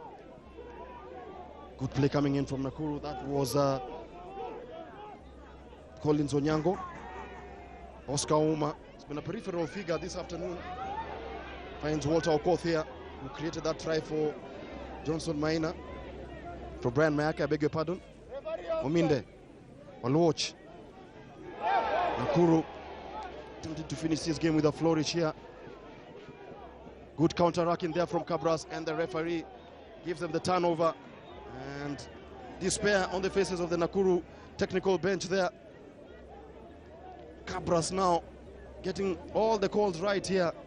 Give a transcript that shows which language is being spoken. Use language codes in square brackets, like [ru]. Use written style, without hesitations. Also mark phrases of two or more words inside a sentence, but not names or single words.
[en] Good play coming in from Nakuru. That was Collins Onyango. Oscar Uma has been a peripheral figure this afternoon. Finds Walter Okoth here, who created that try for Johnson Maina. For Brian Mayaka, I beg your pardon. Ominde, Oluoch. Nakuru attempted to finish this game with a flourish here. Good counter-attack in there from Cabras, and the referee gives them the turnover. And despair on the faces of the Nakuru technical bench there. Cabras now getting all the calls right here.